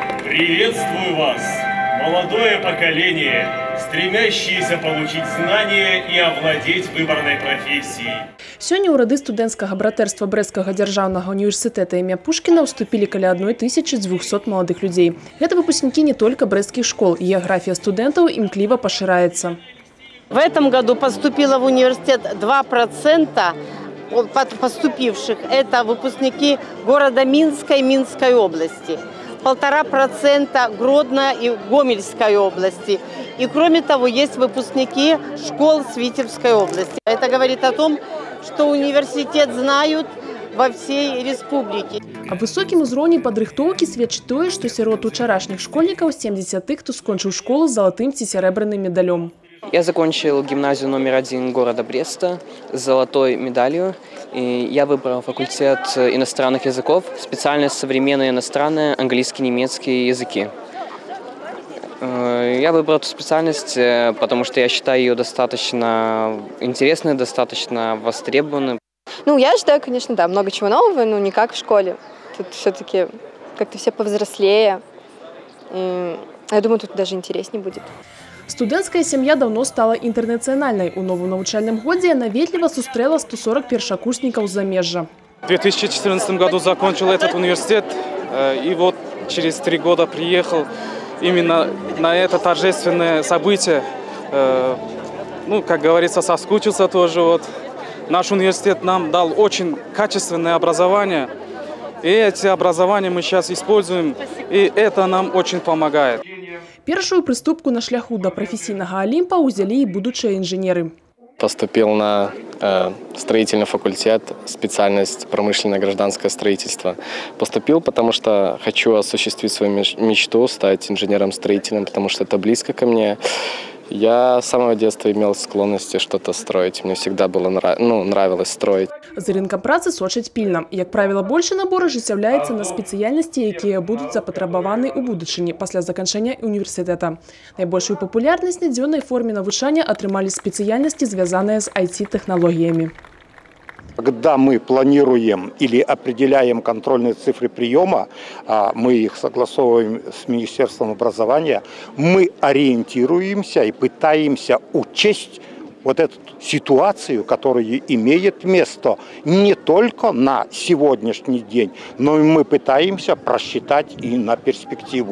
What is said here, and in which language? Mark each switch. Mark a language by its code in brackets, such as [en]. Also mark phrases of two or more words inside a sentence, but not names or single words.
[ru] Приветствую вас, молодое поколение, стремящееся получить знания и овладеть выборной профессией. [be] Сёння ў рады студэнцкага братэрства Брэсцкага дзяржаўнага універсітэта імя Пушкіна ўступілі каля 1200 маладых людзей. [ru] Гэта выпускники не только брэсцкіх школ. География студентов [uk] имкливо поширяется. [ru] В этом году поступило в университет 2% поступивших. Это выпускники города Минска и Минской области. 1,5% Гродно и Гомельской области. И кроме того, есть выпускники школ с Витебской области. Это говорит о том, что университет знают во всей республике. [be] А высокім узроўні падрыхтоўкі сведчыць тое, што сярод учарашніх школьнікаў 70 тых, хто скончыў школу з залатым ці сярэбраным медалём. [ru] Я закончил гимназию номер 1 города Бреста с золотой медалью. И я выбрал факультет иностранных языков, специальность современные иностранные, английский, немецкий языки. Я выбрал эту специальность, потому что я считаю ее достаточно интересной, достаточно востребованной. Ну, я ожидаю, конечно, да, много чего нового, но не как в школе. Тут все-таки как-то все повзрослее. Я думаю, тут даже интереснее будет. [be] Студэнцкая сям'я давно стала інтэрнацыянальнай. У новым навучальным годзе наветліва сустрэла 140 першакурснікаў з замежжа. [ru] В 2014 году закончил этот университет, и вот через 3 года приехал именно на это торжественное событие. Ну, как говорится, соскучился тоже. Вот. Наш университет нам дал очень качественное образование, и эти образования мы сейчас используем, и это нам очень помогает. [be] Першую прыступку на шляху до професійнага Олимпа узялі і будучыя інженеры. [ru] Поступил на строительный факультет, специальность промышленное гражданское строительство. Поступил, потому что хочу осуществить свою мечту, стать инженером-строителем, потому что это близко ко мне. Я с самого детства имел склонности что-то строить. Мне всегда было нравилось строить. [be] За рынком працы сочаць пільна. Як [ru] правило, больше набор [be] ажыццяўляецца на спецыяльнасці, якія будуць запатрабаваны ў будучыні пасля заканчэння універсітэта. Найбольшую папулярнасць на дзённай форме навучання атрымалі спецыяльнасці, звязаныя з IT-тэхналогіямі. [ru] Когда мы планируем или определяем контрольные цифры приема, мы их согласовываем с Министерством образования, мы ориентируемся и пытаемся учесть вот эту ситуацию, которая имеет место не только на сегодняшний день, но и мы пытаемся просчитать и на перспективу.